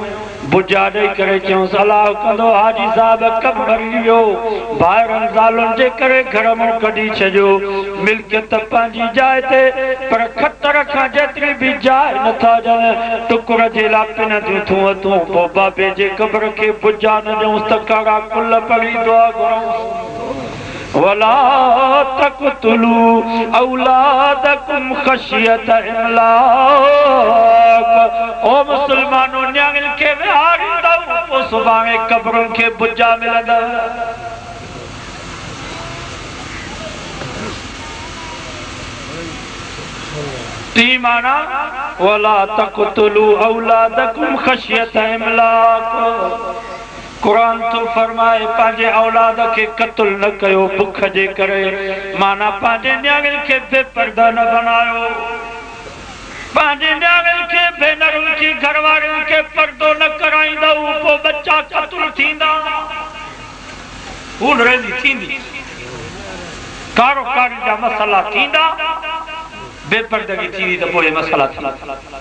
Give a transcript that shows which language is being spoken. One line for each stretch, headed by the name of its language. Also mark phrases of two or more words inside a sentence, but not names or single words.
Sindhi: बुजा ॾेई करे चयूंसि अलाह कंदो हाजी साहब क़बर वियो, ॿाहिरनि ज़ालुनि जे करे घर मां कढी छॾियो, मिल्कियत पंहिंजी जाइ ते, पर खतर खां जेतिरी बि जाइ नथा ॾियनि, टुकुर जे लाइ पिन थियूं थूं तूं। पोइ बाबे जे क़बर खे बुजा न ॾियूंसि त काड़ा कुल पढ़ी दुआ घुरूं।
Arabic: ولا تقتلوا أولادكم خشية إملاق.
Sindhi: ओ मुसलमानो न्याणियुनि खे विहारींदव पोइ सुभाणे क़बरुनि खे बुजा मिलंदव। टी माना
Arabic: ولا تقتلوا أولادكم خشية إملاق.
Sindhi: क़ुरान तो फरमाए पंहिंजे औलाद खे क़त्ल न कयो बुख जे करे, माना पंहिंजे न्याणियुनि खे बेपर्दा न बनायो, पंहिंजे न्याणियुनि खे भेनरुनि खे घरवारियुनि खे पर्दो न कराईंदव पोइ बच्चा क़त्ल थींदा, भूल रहंदी थींदी, कारोकारी जा मसला थींदा, बेपर्दगी थींदी त पोइ मसला थींदा।